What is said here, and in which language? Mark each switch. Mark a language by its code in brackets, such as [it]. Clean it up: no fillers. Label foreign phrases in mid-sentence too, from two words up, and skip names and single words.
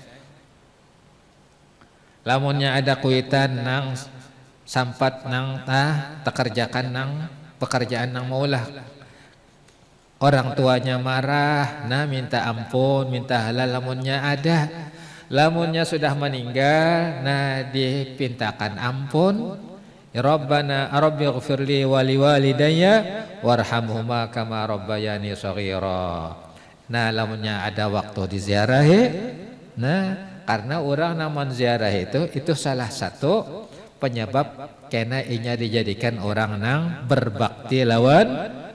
[bjn] Lamunnya ada kuitan nang sampat nang tekerjakan nang pekerjaan nang maulah, orang tuanya marah, nah minta ampun, minta halal. Lamunnya ada, lamunnya sudah meninggal, nah dipintakan ampun. [ar] ربنا رب اغفر لي ولوالدي وارحمهما كما ربياني صغيرا. [bjn] Nah, lamunnya ada waktu diziarahi, nah karena orang namun ziarah itu salah satu penyebab kena inya dijadikan orang nang berbakti lawan kuitan.